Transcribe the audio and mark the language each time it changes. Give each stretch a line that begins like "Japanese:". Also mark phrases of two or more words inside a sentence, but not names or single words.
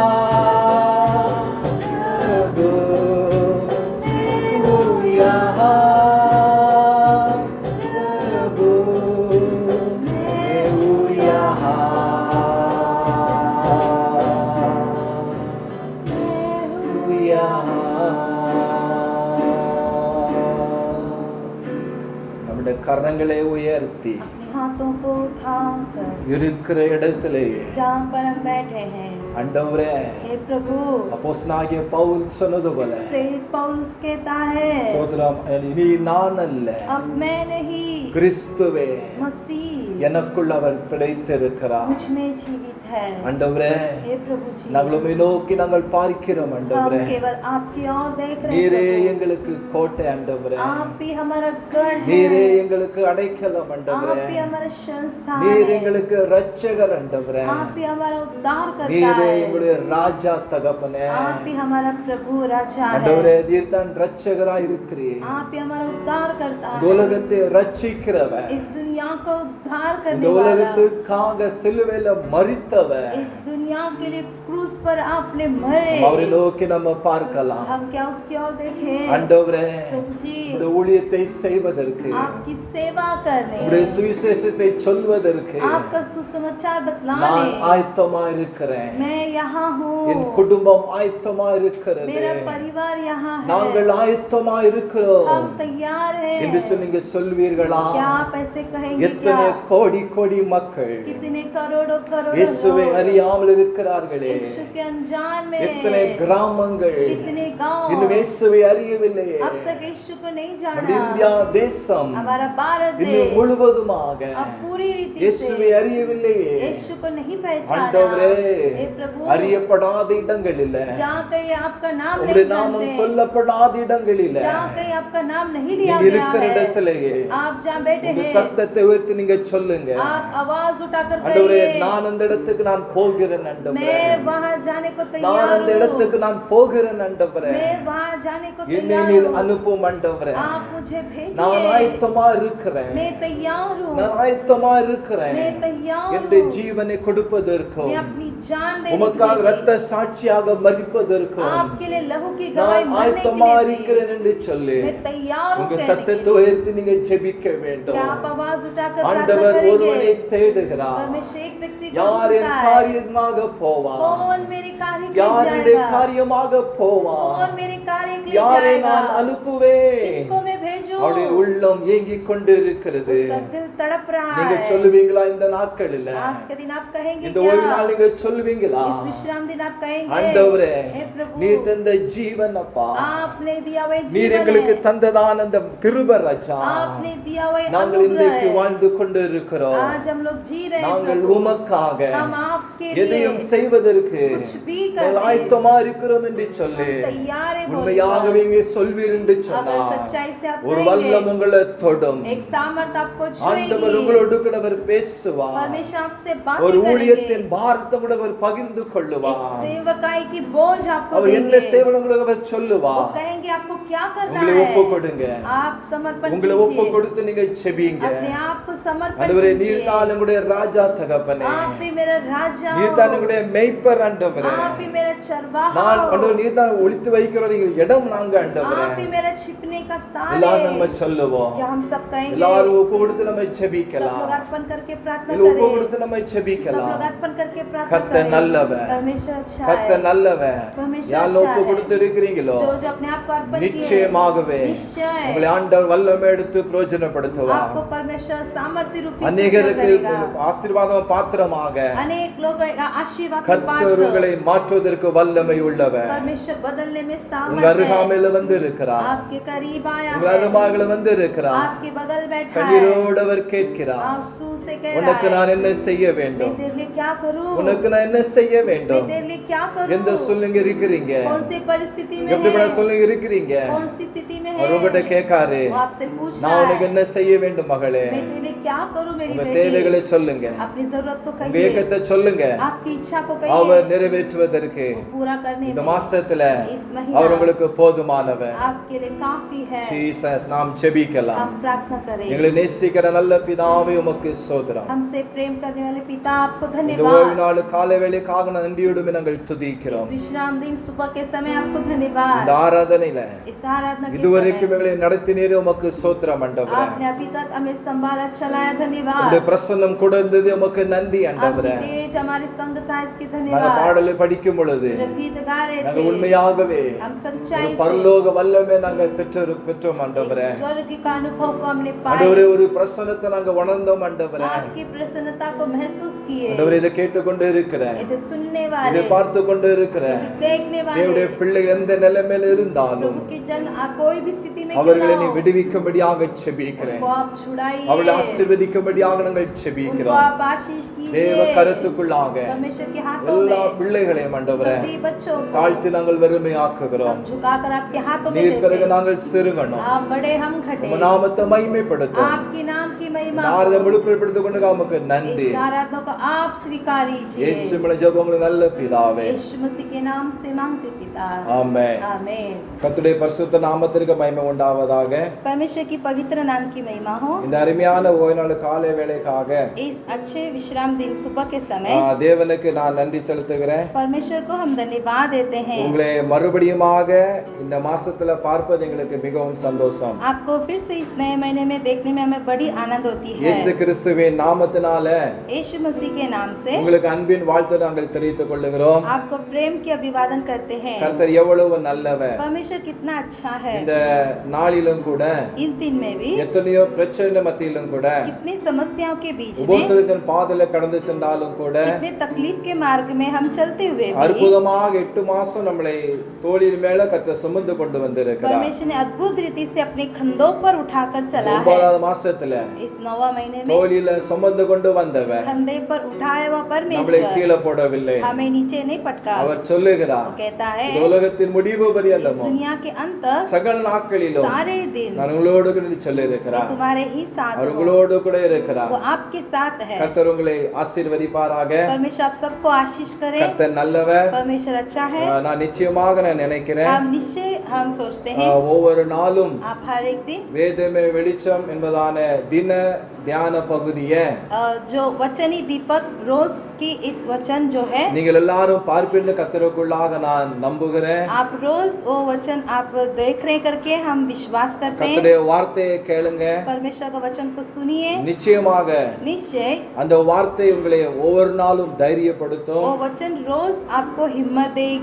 Hindi: प्रभु, मैं हूँ यहाँ प्रभु, मैं हूँ यहाँ, मैं हूँ यहाँ।
Tamil: நம்முடைய கரங்களை உயர்த்தி
Hindi: हाथों को उठाकर
Tamil: இருக்கிற இடத்திலேயே
Hindi: जहाँ पर हम बैठे हैं,
Tamil: ஆண்டவரே
Hindi: हे प्रभु,
Tamil: அப்போஸ்தலனாகிய பவுல் சொன்னது போல
Hindi: प्रेरित पौलुस कहता है,
Tamil: சோதரம் இனி நான் அல்ல
Hindi: अब मैं नहीं,
Tamil: கிறிஸ்துவே
Hindi: मसीह
Tamil: எனக்குள் அவர் பிழைத்திருக்கிறார்।
Hindi: मुझ में जीवित है।
Tamil: ஆண்டவரே
Hindi: हे प्रभु जी,
Tamil: நாங்கள் உம்மை நோக்கி நாங்கள் பார்க்கிறோம்
Hindi: हम
Tamil: ஆண்டவரே,
Hindi: केवल आपकी ओर देख रहे
Tamil: நீரே
Hindi: हैं प्रभु।
Tamil: எங்களுக்கு கோட்டை ஆண்டவரே,
Hindi: आप भी हमारा गढ़
Tamil: நீரே
Hindi: है,
Tamil: எங்களுக்கு அடைக்கலம்
Hindi: आप
Tamil: ஆண்டவரே,
Hindi: भी हमारा संस्थान
Tamil: நீர்
Hindi: है,
Tamil: எங்களுக்கு இரட்சகர் ஆண்டவரே,
Hindi: आप भी हमारा उद्धार करता
Tamil: நீரே
Hindi: है,
Tamil: எங்களுடைய ராஜா தகப்பனே
Hindi: आप भी हमारा प्रभु राजा
Tamil: ஆண்டவரே,
Hindi: है,
Tamil: நீர் தான் இரட்சகராய் இருக்கிறீர்,
Hindi: आप भी हमारा उद्धार करता
Tamil: இந்த
Hindi: है,
Tamil: உலகத்தை ரட்சிக்கிறவர்,
Hindi: इस दुनिया को उद्धार
Tamil: இந்த
Hindi: करने वाला,
Tamil: உலகத்துக்காக சிலுவையில மரித்தவர்,
Hindi: इस दुनिया के लिए क्रूस पर आपने मरे।
Tamil: அவரை நோக்கி நம்ம பார்க்கலாம்।
Hindi: हम क्या उसकी ओर देखें
Tamil: ஆண்டவரே,
Hindi: प्रभु जी,
Tamil: இந்த ஊழியத்தை செய்வதற்கு,
Hindi: आपकी सेवा करने,
Tamil: உடைய சுவிசேஷத்தை சொல்வதற்கு
Hindi: आपका सुसमाचार
Tamil: நான்
Hindi: बतलाने
Tamil: ஆயத்தமா இருக்கிறேன்,
Hindi: मैं यहाँ
Tamil: என்
Hindi: हूँ,
Tamil: குடும்பம் ஆயத்தமா இருக்கிறது,
Hindi: मेरा परिवार यहाँ है,
Tamil: நாங்கள் ஆயத்தமா இருக்கிறோம்
Hindi: हम तैयार
Tamil: என்று
Hindi: हैं।
Tamil: நீங்க சொல்வீர்களா?
Hindi: क्या आप ऐसे कहेंगे?
Tamil: எத்தனை
Hindi: क्या
Tamil: கோடி கோடி மக்கள்
Hindi: कितने करोड़ों करोड़ों
Tamil: இயேசுவை
Hindi: लोग
Tamil: அறியாமல் இருக்கிறார்களே,
Hindi: यीशु के अनजान में
Tamil: எத்தனை
Hindi: हैं,
Tamil: கிராமங்கள்
Hindi: कितने गांव
Tamil: இன்னும் இயேசுவை அறியவில்லையே,
Hindi: अब तक यीशु को नहीं
Tamil: நம்ம
Hindi: जाना।
Tamil: இந்தியா தேசம்
Hindi: हमारा भारत
Tamil: இன்னும்
Hindi: देश
Tamil: முழுவதுமாக
Hindi: अब पूरी रीति से
Tamil: இயேசுவை அறியவில்லையே।
Hindi: यीशु को नहीं पहचाना।
Tamil: ஆண்டவரே,
Hindi: हे प्रभु,
Tamil: அறியப்படாத இடங்களில்,
Hindi: जहाँ कहीं आपका नाम
Tamil: உம்முடைய
Hindi: नहीं
Tamil: நாமம்
Hindi: जानते,
Tamil: சொல்லப்படாத இடங்களில்
Hindi: जहाँ कहीं आपका नाम नहीं लिया
Tamil: நீங்க
Hindi: गया
Tamil: இருக்கிற
Hindi: है,
Tamil: இடத்திலேயே
Hindi: आप जहाँ बैठे
Tamil: உங்க
Hindi: हैं
Tamil: சத்தத்தை உயர்த்தி நீங்க சொல்லுங்க, சொல்லுங்க.
Hindi: आप आवाज उठाकर
Tamil: ஆண்டவரே
Hindi: कहिए,
Tamil: நான் அந்த இடத்துக்கு நான் போகிறேன் ஆண்டவரே.
Hindi: मैं वहां जाने को
Tamil: நான்
Hindi: तैयार
Tamil: அந்த
Hindi: हूँ,
Tamil: இடத்துக்கு நான் போகிறேன் ஆண்டவரே.
Hindi: मैं वहां जाने को
Tamil: என்னை
Hindi: तैयार
Tamil: நீர்
Hindi: हूँ,
Tamil: அனுப்பும் ஆண்டவரே.
Hindi: आप मुझे
Tamil: நான்
Hindi: भेजिए,
Tamil: ஆயத்தமா இருக்கிறேன்.
Hindi: मैं तैयार हूँ,
Tamil: நான் ஆயத்தமா இருக்கிறேன்.
Hindi: मैं तैयार
Tamil: என்னுடைய
Hindi: हूँ,
Tamil: ஜீவனை கொடுப்பதற்கும்
Hindi: मैं अपनी जान देने
Tamil: உமக்காக
Hindi: के
Tamil: இரத்த
Hindi: लिए,
Tamil: சாட்சியாக மரிப்பதற்கும்
Hindi: आपके लिए लहू की गवाही
Tamil: நான்
Hindi: भरने
Tamil: ஆயத்தமா
Hindi: के लिए
Tamil: இருக்கிறேன் என்று சொல்லி
Hindi: मैं तैयार हूँ
Tamil: உங்க
Hindi: कहने के
Tamil: சத்தத்தை
Hindi: लिए।
Tamil: உயர்த்தி நீங்க ஜெபிக்க வேண்டும்.
Hindi: क्या आप आवाज उठाकर प्रार्थना
Tamil: ஆண்டவர் ஒருவனை
Hindi: करेंगे?
Tamil: தேடுகிறார்.
Hindi: परमेश्वर एक व्यक्ति को
Tamil: யார் என்
Hindi: ढूंढता है,
Tamil: காரியமாக போவார்?
Hindi: कौन मेरे कार्य के लिए
Tamil: யாருடைய
Hindi: जाएगा,
Tamil: காரியமாக போவார்?
Hindi: कौन मेरे कार्य के लिए
Tamil: யாரை நான்
Hindi: जाएगा,
Tamil: அனுப்புவேன்?
Hindi: किसको मैं भेजूं?
Tamil: அவருடைய உள்ளம் ஏங்கிக் கொண்டு இருக்கிறது.
Hindi: उसका दिल तड़प रहा
Tamil: நீங்க
Hindi: है।
Tamil: சொல்லுவீங்களா இந்த நாட்களில்?
Hindi: आज के दिन आप कहेंगे
Tamil: இந்த
Hindi: क्या?
Tamil: ஓய்வு நாள் நீங்க சொல்லுவீங்களா?
Hindi: इस विश्राम दिन आप कहेंगे,
Tamil: ஆண்டவரே
Hindi: हे प्रभु,
Tamil: நீர் தந்த ஜீவன் அப்பா,
Hindi: आपने दिया हुआ
Tamil: நீர்
Hindi: जीवन
Tamil: எங்களுக்கு
Hindi: है,
Tamil: தந்ததான அந்த கிருபை ராஜா,
Hindi: आपने दिया हुआ
Tamil: நாங்கள் இன்றைக்கு
Hindi: अनुग्रह है।
Tamil: வாழ்ந்து கொண்டு இருக்கிறோம்.
Hindi: आज हम लोग जी रहे हैं
Tamil: நாங்கள்
Hindi: प्रभु,
Tamil: உமக்காக
Hindi: हम आपके
Tamil: எதையும்
Hindi: लिए
Tamil: செய்வதற்கு
Hindi: कुछ भी
Tamil: நாங்கள்
Hindi: करने
Tamil: ஆயத்தமா இருக்கிறோம் என்று சொல்லி
Hindi: तैयार है।
Tamil: உண்மையாகவே இங்கே சொல்வீர் என்று
Hindi: अगर
Tamil: சொன்னார்.
Hindi: सच्चाई से आप
Tamil: ஒரு வல்லம்
Hindi: कहेंगे,
Tamil: உங்களை தொடும்.
Hindi: एक सामर्थ आपको
Tamil: ஆண்டவர்
Hindi: छुएगी,
Tamil: உங்களோடு கூட அவர் பேசுவார்.
Hindi: परमेश्वर आपसे
Tamil: ஒரு
Hindi: बातें
Tamil: ஊழியத்தின்
Hindi: करेंगे,
Tamil: பாரத்தை கூட அவர் பகிர்ந்து
Hindi: एक
Tamil: கொள்ளுவார்.
Hindi: सेवकाई की बोझ आपको
Tamil: அவர் என்ன
Hindi: देंगे,
Tamil: செய்வணும் உங்களுக்கு அவர்
Hindi: वो
Tamil: சொல்லுவார்.
Hindi: कहेंगे आपको क्या करना
Tamil: உங்களை ஒப்பு
Hindi: है,
Tamil: கொடுங்க.
Hindi: आप समर्पण
Tamil: உங்களை ஒப்பு
Hindi: कीजिए,
Tamil: கொடுத்து நீங்க செபிங்க.
Hindi: अपने आप को समर्पण
Tamil: ஆண்டவரே
Hindi: कीजिए।
Tamil: நீர் தான் உங்களுடைய ராஜா தகப்பனே,
Hindi: आप भी मेरा राजा
Tamil: நீர் தான்
Hindi: हो,
Tamil: உங்களுடைய மேய்ப்பர் ஆண்டவரே.
Hindi: आप भी मेरा चरवाहा
Tamil: நான்
Hindi: हो,
Tamil: ஆண்டவர் நீர் தான் ஒளித்து வைக்கிற இடம் நாங்க ஆண்டவரே.
Hindi: आप भी मेरा छिपने का स्थान
Tamil: எல்லாரும்
Hindi: है।
Tamil: நம்ம சொல்லுவோம்.
Hindi: क्या हम सब कहेंगे?
Tamil: எல்லாரும் ஒப்பு கொடுத்து நம்ம
Hindi: सब
Tamil: செபிக்கலாம்.
Hindi: लोग अर्पण करके प्रार्थना
Tamil: இல்ல ஒப்பு
Hindi: करें,
Tamil: கொடுத்து நம்ம
Hindi: सब
Tamil: செபிக்கலாம்.
Hindi: लोग अर्पण करके प्रार्थना
Tamil: கர்த்தர்
Hindi: करें।
Tamil: நல்லவர்.
Hindi: परमेश्वर अच्छा
Tamil: கர்த்தர்
Hindi: है,
Tamil: நல்லவர்.
Hindi: परमेश्वर
Tamil: யார்
Hindi: अच्छा
Tamil: ஒப்பு
Hindi: है।
Tamil: கொடுத்து இருக்கிறீங்களோ
Hindi: जो जो अपने आप को अर्पण किए,
Tamil: நிச்சயமாகவே
Hindi: निश्चय
Tamil: உங்களை ஆண்டவர் வல்லமை எடுத்து பிரயோஜனப்படுத்துவார்.
Hindi: आपको परमेश्वर सामर्थ्य रूपी से
Tamil: அநேகருக்கு
Hindi: करेगा।
Tamil: ஆசீர்வாதம் பாத்திரமாக
Hindi: अनेक लोग आशीर्वाद के
Tamil: கர்த்தர்
Hindi: पात्र,
Tamil: உங்களை மாற்றுவதற்கு வல்லமை உள்ளவர்.
Hindi: परमेश्वर बदलने में
Tamil: உங்க
Hindi: सामर्थ्य है।
Tamil: அருகாமையில வந்து இருக்கிறார்.
Hindi: आपके करीब आया
Tamil: உங்க
Hindi: है,
Tamil: அருகாமையில வந்து இருக்கிறார்.
Hindi: आपके बगल बैठा है,
Tamil: கண்ணீரோடு அவர் கேட்கிறார்.
Hindi: आंसू से कह
Tamil: உனக்கு
Hindi: रहा है,
Tamil: நான் என்ன செய்ய
Hindi: मैं
Tamil: வேண்டும்?
Hindi: तेरे लिए क्या करूं,
Tamil: உனக்கு நான் என்ன செய்ய
Hindi: मैं
Tamil: வேண்டும்?
Hindi: तेरे लिए क्या
Tamil: எந்த
Hindi: करूं,
Tamil: சொல்லுங்க இருக்கிறீங்க?
Hindi: कौन सी परिस्थिति में
Tamil: எப்படிப்பட்ட
Hindi: है,
Tamil: சொல்லுங்க இருக்கிறீங்க?
Hindi: कौन सी स्थिति में
Tamil: அவர் உங்ககிட்ட
Hindi: है,
Tamil: கேட்காரு,
Hindi: वो आपसे पूछ
Tamil: நான்
Hindi: रहा
Tamil: உனக்கு
Hindi: है,
Tamil: என்ன செய்ய வேண்டும் மகளே?
Hindi: मैं तेरे लिए क्या करूं मेरी
Tamil: உங்க
Hindi: बेटी,
Tamil: தேவைகளை சொல்லுங்க.
Hindi: अपनी जरूरत को
Tamil: உங்க
Hindi: कहिए,
Tamil: ஏக்கத்தை சொல்லுங்க.
Hindi: आपकी इच्छा को
Tamil: அவர்
Hindi: कहिए,
Tamil: நிறைவேற்றுவதற்கு
Hindi: वो पूरा करने
Tamil: இந்த
Hindi: में
Tamil: மாசத்துல
Hindi: इस महीना
Tamil: அவர் உங்களுக்கு போதுமானவர்.
Hindi: आपके लिए काफी है।
Tamil: ஜீசஸ் நாம் ஜெபிக்கலாம்.
Hindi: हम प्रार्थना करें।
Tamil: எங்களை நேசிக்கிற நல்ல பிதாவே உமக்கு ஸ்தோத்திரம்.
Hindi: हमसे प्रेम करने वाले पिता आपको
Tamil: இந்த
Hindi: धन्यवाद।
Tamil: ஓய்வு நாள் காலை வேளைக்காக நன்றியோடு நாங்கள்
Hindi: इस
Tamil: துதிக்கிறோம்.
Hindi: विश्राम दिन सुबह के समय आपको धन्यवाद।
Tamil: இந்த ஆராதனையில
Hindi: इस आराधना के
Tamil: இதுவரைக்கும்
Hindi: समय
Tamil: எங்களை நடத்தினீரே உமக்கு ஸ்தோத்திரம் ஆண்டவரே.
Hindi: आपने अभी तक हमें संभाला चलाया,
Tamil: உங்களுடைய
Hindi: धन्यवाद।
Tamil: பிரசன்னம் கூட இருந்தது உமக்கு நன்றி ஆண்டவரே.
Hindi: आपकी तेज हमारे संग था, इसकी
Tamil: நாங்கள்
Hindi: धन्यवाद।
Tamil: பாடலை படிக்கும் பொழுது
Hindi: जो गीत गा रहे
Tamil: நாங்கள்
Hindi: थे,
Tamil: உண்மையாகவே
Hindi: हम
Tamil: ஒரு
Hindi: सच्चाई से
Tamil: பரலோக வல்லமை நாங்கள் பெற்றோம் ஆண்டவரே.
Hindi: एक स्वर्ग का अनुभव को हमने
Tamil: ஆண்டவரே
Hindi: पाया,
Tamil: ஒரு பிரசன்னத்தை நாங்க உணர்ந்தோம் ஆண்டவரே.
Hindi: आपकी प्रसन्नता को महसूस किए।
Tamil: ஆண்டவரே இதை கேட்டுக்கொண்டு இருக்கிற,
Hindi: इसे सुनने
Tamil: இதை
Hindi: वाले,
Tamil: பார்த்து கொண்டு இருக்கிற
Hindi: इसे देखने
Tamil: தேவனுடைய
Hindi: वाले
Tamil: பிள்ளைகள் எந்த நிலைமையில இருந்தாலும்
Hindi: प्रभु के जन कोई भी स्थिति में क्यों
Tamil: அவர்களை
Hindi: ना
Tamil: நீ
Hindi: हो,
Tamil: விடுவிக்கும்படியாக செபிக்கிறேன்.
Hindi: उनको आप छुड़ाइए,
Tamil: அவர்களை ஆசீர்வதிக்கும்படியாக நாங்கள்
Hindi: उनको
Tamil: செபிக்கிறோம்.
Hindi: आप आशीष
Tamil: தேவ
Hindi: कीजिए।
Tamil: கருத்துக்குள்ளாக
Hindi: परमेश्वर के हाथों
Tamil: எல்லா
Hindi: में
Tamil: பிள்ளைகளையும் ஆண்டவரே
Hindi: सभी बच्चों को
Tamil: தாழ்த்தி நாங்கள் வெறுமையாக்குகிறோம்.
Hindi: हम झुकाकर आपके हाथों में
Tamil: நீர்
Hindi: देते
Tamil: பிறகு
Hindi: हैं।
Tamil: நாங்கள் சிறுகணும்.
Hindi: आप बड़े, हम घटे,
Tamil: உம் நாமத்தை மகிமைப்படுத்தும்.
Hindi: आपके नाम की महिमा
Tamil: நாரத
Hindi: हो।
Tamil: முழுப்படுத்திக் கொண்டு நமக்கு நன்றி.
Hindi: इस आराधना को आप स्वीकार
Tamil: இயேசு
Hindi: कीजिए।
Tamil: மூலம் ஜெபங்கள் நல்ல பிதாவே.
Hindi: यीशु मसीह के नाम से मांगते पिता,
Tamil: ஆமென்.
Hindi: आमीन।
Tamil: கர்த்தருடைய பரிசுத்த நாமத்திற்கு மகிமை உண்டாவதாக.
Hindi: परमेश्वर की पवित्र नाम की महिमा हो।
Tamil: இந்த அருமையான ஓய்வு நாள் காலை வேளைக்காக
Hindi: इस अच्छे विश्राम दिन सुबह के समय
Tamil: தேவனுக்கு நான் நன்றி செலுத்துகிறேன்.
Hindi: परमेश्वर को हम धन्यवाद देते हैं।
Tamil: உங்களை மறுபடியுமாக இந்த மாசத்துல பார்ப்பது எங்களுக்கு மிகவும் சந்தோஷம்.
Hindi: आपको फिर से इस नए महीने में देखने में हमें बड़ी आनंद होती है।
Tamil: இயேசு கிறிஸ்துவின் நாமத்தினால
Hindi: यीशु मसीह के नाम से
Tamil: உங்களுக்கு அன்பின் வாழ்த்து நாங்கள் தெரிவித்துக் கொள்ளுகிறோம்.
Hindi: आपको प्रेम की अभिवादन करते हैं।
Tamil: கர்த்தர் எவ்வளவு நல்லவர்.
Hindi: परमेश्वर कितना अच्छा है।
Tamil: இந்த நாளிலும் கூட
Hindi: इस दिन में भी
Tamil: எத்தனையோ பிரச்சனை மத்தியிலும் கூட
Hindi: कितनी समस्याओं के बीच में,
Tamil: உபத்திரத்தின் பாதையில கடந்து சென்றாலும் கூட
Hindi: कितने तकलीफ के मार्ग में हम चलते हुए भी
Tamil: அற்புதமாக 8 மாசம் நம்மளை தோளின் மேல கர்த்தர் சுமந்து கொண்டு வந்திருக்கிறார்.
Hindi: परमेश्वर ने अद्भुत रीति से अपने कंधों पर उठाकर चला है।
Tamil: 9வது மாசத்துல
Hindi: इस 9वां महीने में
Tamil: தோளில சுமந்து கொண்டு வந்தவர்
Hindi: कंधे पर उठाया हुआ
Tamil: நம்மளை
Hindi: परमेश्वर
Tamil: கீழே போடவில்லை.
Hindi: हमें नीचे नहीं पटका।
Tamil: அவர் சொல்லுகிறார்,
Hindi: वो कहता है
Tamil: இந்த உலகத்தின் முடிவு
Hindi: इस
Tamil: பரியந்தமும்
Hindi: दुनिया के अंत
Tamil: சகல நாட்களிலும்
Hindi: सारे दिन
Tamil: நான் உங்களோடு கூட சொல்லி
Hindi: मैं
Tamil: இருக்கிறார்.
Hindi: तुम्हारे ही साथ
Tamil: அவர்
Hindi: हूँ।
Tamil: உங்களோடு கூட இருக்கிறார்.
Hindi: वो आपके साथ है।
Tamil: கர்த்தர் உங்களை ஆசீர்வதிப்பாராக.
Hindi: परमेश्वर आप सबको आशीष करे।
Tamil: கர்த்தர் நல்லவர்.
Hindi: परमेश्वर अच्छा है।
Tamil: நான் நிச்சயமாக நான் நினைக்கிறேன்,
Hindi: हम निश्चय हम सोचते हैं
Tamil: ஒவ்வொரு நாளும்
Hindi: आप हर एक दिन
Tamil: வேதமே வெளிச்சம் என்பதான தின தியான பகுதியை
Hindi: जो वचनी दीपक रोज की इस वचन जो है
Tamil: நீங்கள் எல்லாரும் பார்ப்பீர்கள் கர்த்தருக்குள்ளாக நான் நம்புகிறேன்.
Hindi: आप रोज वो वचन आप देख रहे करके हम विश्वास करते हैं।
Tamil: கர்த்தருடைய வார்த்தையை கேளுங்க.
Hindi: परमेश्वर का वचन को सुनिए।
Tamil: நிச்சயமாக
Hindi: निश्चय
Tamil: அந்த வார்த்தை உங்களை ஒவ்வொரு நாளும் தைரியப்படுத்தும்.
Hindi: वो वचन रोज आपको हिम्मत देगी।